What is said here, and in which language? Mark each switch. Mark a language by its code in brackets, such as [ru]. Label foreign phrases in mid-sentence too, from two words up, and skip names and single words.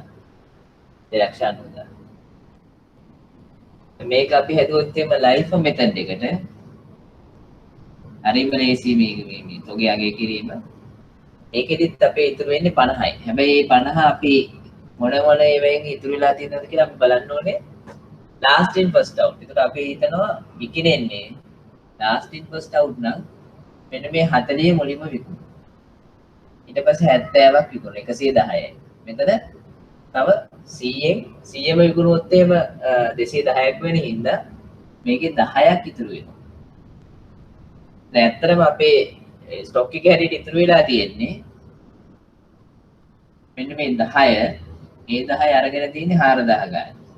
[si] 2,90,000. මේක අපි හැදුවොත් එහෙම LIFO මෙතඩ් එකට හරිම ලේසි මේ තොගේ අගය කිරීම. ඒකෙදිත් අපේ ඉතුරු වෙන්නේ 50යි. හැබැයි මේ 50 අපි මොන ඒවායින් ඉතුරු වෙලා තියෙනවද කියලා අපි බලන්න ඕනේ [en] last in first out. [si] ඒකට අපි හිතනවා විකිනෙන්නේ [en] last in first out [si] නම් මෙන්න මේ 40 මුලින්ම විකුණු. ඊට පස්සේ 70ක් විකුණු 110යි. මෙතන තව 100ම විකුණුවොත් එහෙම 210ක් වෙන හින්දා මේකේ 10ක් ඉතුරු වෙනවා. දැන් ඇත්තටම අපේ ස්ටොක් එක හැටියට ඉතුරු වෙලා තියෙන්නේ මෙන්න මේ 10 ඒ 10 අරගෙන තියෙන්නේ 4000 ගාන.